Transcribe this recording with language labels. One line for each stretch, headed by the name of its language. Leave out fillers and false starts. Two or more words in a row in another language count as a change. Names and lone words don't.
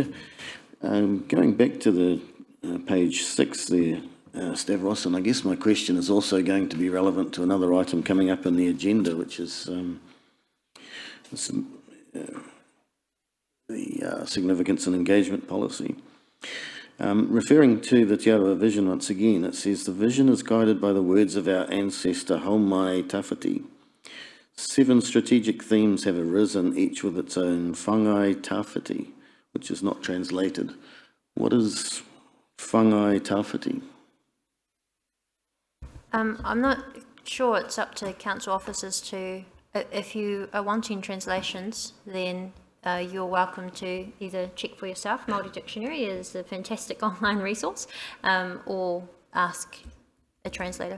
English: Going back to the page 6 there, Stavros, and I guess my question is also going to be relevant to another item coming up in the agenda, which is the significance and engagement policy. Referring to the Te Aroha vision once again, it says the vision is guided by the words of our ancestor Haumai Tawhiti. 7 strategic themes have arisen, each with its own
Māori: whangai tawhiti,
English: which is not translated. What is
Māori: whangai tawhiti?
English: I'm not sure. It's up to council officers to, if you are wanting translations, then you're welcome to either check for yourself. Māori Dictionary is a fantastic online resource, or ask a translator.